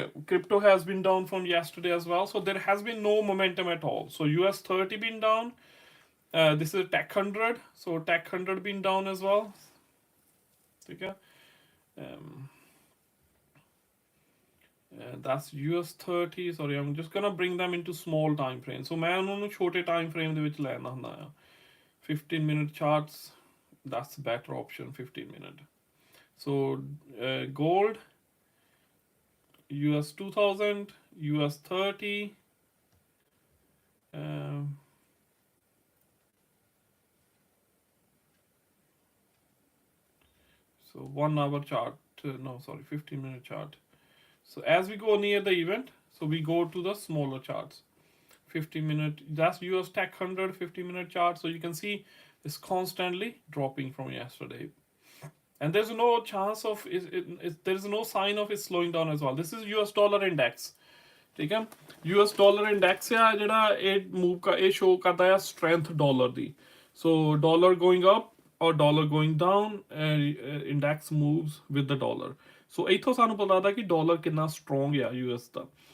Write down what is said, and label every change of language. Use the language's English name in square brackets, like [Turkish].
[English] Crypto has been down from yesterday as well, so there has been no momentum at all. So US 30 been down. This is Tech 100, so Tech 100 been down as well. Okay. That's US 30. Sorry, I'm just gonna bring them into small time frame. [Punjabi] So [Hindi] मैं उन्होंने छोटे [Punjabi] time frame ਦੇ ਵਿੱਚ ਲੈਣਾ ਹੁੰਦਾ ਆ। [English] 15-minute charts, that's the better option, 15-minute. So gold, US 2000, US 30. So 1 hour chart, no sorry, 15-minute chart. So as we go near the event, so we go to the smaller charts. 15-minute, that's US Tech 100 15-minute chart. So you can see it's constantly dropping from yesterday, and there's no chance of there's no sign of it slowing down as well. This is US dollar index. ठीक है, US dollar index [Punjabi] ਆ ਜਿਹੜਾ ਇਹ move ਇਹ show ਕਰਦਾ ਆ [English] strength dollar ਦੀ। So dollar going up or dollar going down, index moves with the dollar. [Punjabi] So ਇੱਥੋਂ ਸਾਨੂੰ ਪਤਾ ਲੱਗਦਾ ਕਿ ਡਾਲਰ ਕਿੰਨਾ ਸਟਰੋਂਗ ਆ US ਦਾ।